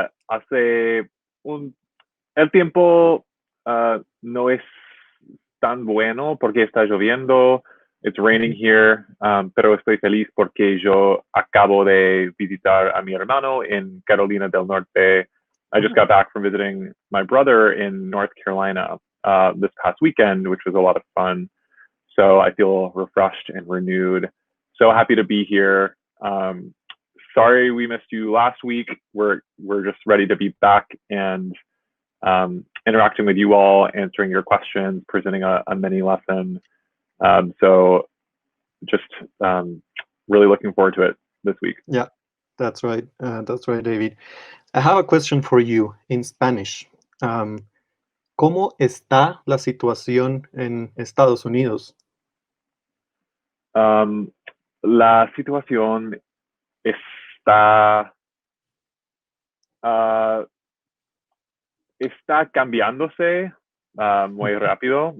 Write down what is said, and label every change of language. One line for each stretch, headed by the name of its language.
Spanish: Hace el tiempo no es tan bueno porque está lloviendo.
English: It's raining here,
Spanish: pero estoy feliz porque yo acabo de visitar a mi hermano en Carolina del Norte.
English: I just got back from visiting my brother in North Carolina this past weekend, which was a lot of fun. So I feel refreshed and renewed. So happy to be here. Sorry we missed you last week. We're just ready to be back and interacting with you all, answering your questions, presenting a mini lesson. So just really looking forward to it this week. Yeah, that's right. That's right, David. I have a question for you in Spanish.
Spanish: ¿Cómo está la situación en Estados Unidos? La situación está está cambiándose muy rápido.